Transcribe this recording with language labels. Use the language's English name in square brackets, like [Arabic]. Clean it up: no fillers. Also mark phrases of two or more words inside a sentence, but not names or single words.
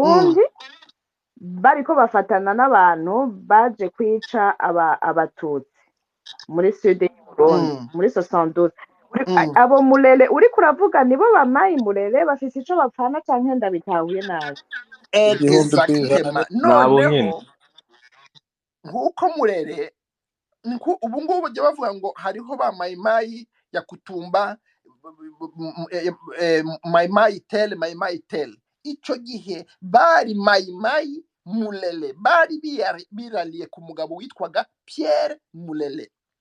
[Rundi] Burundi bariko bafatana n'abantu baje kwica abatutsi muri sud y'u Burundi Mm. muri 72 Mm. abo mulele uriko uravuga nibo bamayi mulele bafise ico bapfana canke ndabitahuye nabi igihumbi ku ijana Exactement. nabo nyene [Kinyarwanda] Noneho nk'uko murere ubu ngubu bajya bavuga ngo hariho ba mayimayi ya kutumba mayimayi tele icyo gihe bari mayimayi mulele bari biraliye ku mugabo witwaga Pierre Mulele.